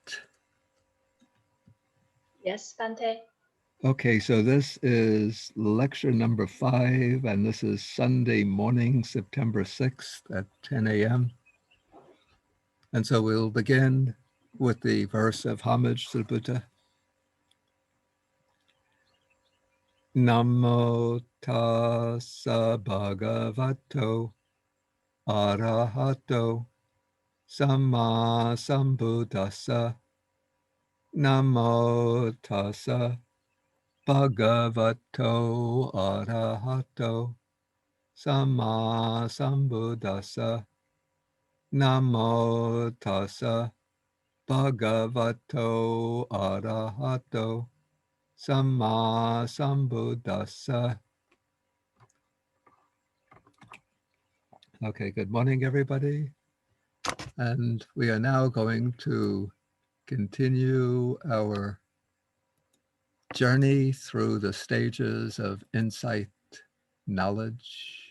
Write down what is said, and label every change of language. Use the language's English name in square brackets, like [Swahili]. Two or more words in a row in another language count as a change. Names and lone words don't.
[English] Yes, Bante. Okay, so this is lecture number 5, and this is Sunday morning, September 6th at 10 a.m. And so we'll begin with the verse of homage to the Buddha. [Pali] Namo tassa bhagavato arahato samma sambuddhassa. Namo tassa bhagavato arahato samma sambuddhassa. Namo tassa bhagavato arahato samma sambuddhassa. [English] Okay, good morning, everybody. And we are now going to continue our journey through the stages of insight knowledge.